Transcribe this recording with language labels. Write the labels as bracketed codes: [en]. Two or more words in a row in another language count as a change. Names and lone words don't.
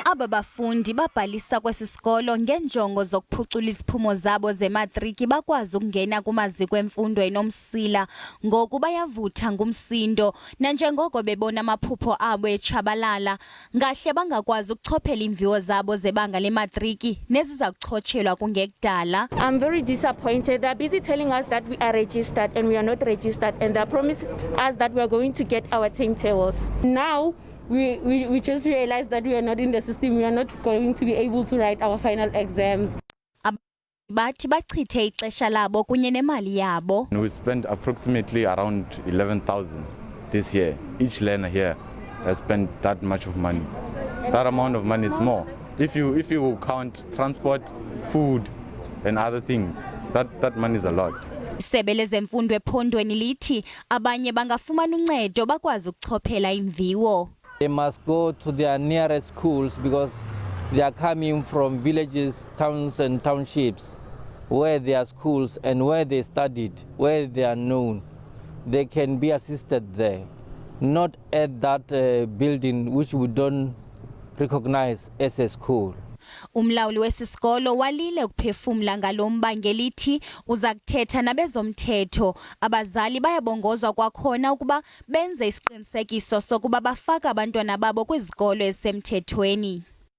[xh] Aba bafundi babhalisa kwesi sikolo ngenjongo zokuphucula iziphumo zabo zeMatriki bakwazi ukungena kumaziko emfundo enomsila ngoku bayavutha ngumsindo nanjengoko bebona amaphupho abo etshabalala ngahle bangakwazi ukuchophela iimviwo zabo zebanga leMatriki neziza kuchotshelwa kungekudala. [en] I'm very disappointed. They're busy telling us that we are registered and we are not registered, and they promised us that we are going to get our timetables. Now we just realized that we are not in the system. We are not going to be able to write our final exams. [xh] Bathi bachithe ixesha labo kunye nemali yabo. [en] We spent approximately around 11,000 this year. Each learner here has spent that much of money. That amount of money is more. If you count transport, food and other things, that money is a lot. [xh] Isebe lezemfundo ephondweni lithi abanye bangafumana uncedo bakwazi ukuchophela iimviwo. [en] They must go to their nearest schools because they are coming from villages, towns and townships where there are schools and where they studied, where they are known. They can be assisted there, not at that building which we don't recognize as a school. [xh] Umlawuli wesisikolo walile ukuphefumla ngalomba ngelithi uza kuthetha nabezomthetho. Abazali bayabongozwa kwakhona ukuba benze isiqinisekiso sokuba bafaka abantwana babo kwizikolo ezisemthethweni.